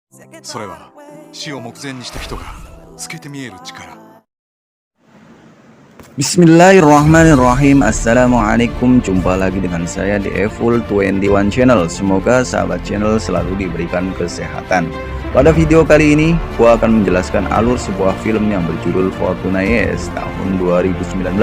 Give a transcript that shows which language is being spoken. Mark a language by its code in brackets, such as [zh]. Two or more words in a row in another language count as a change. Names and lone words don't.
[ja] それは死を目前にした人が透けて見える力。 [ar] بسم الله الرحمن الرحيم. السلام عليكم. [id] Jumpa lagi dengan saya di Evil 21 Channel. Semoga sahabat channel selalu diberikan kesehatan. Pada video kali ini gua akan menjelaskan alur sebuah film yang berjudul Fortuna Yes tahun 2019.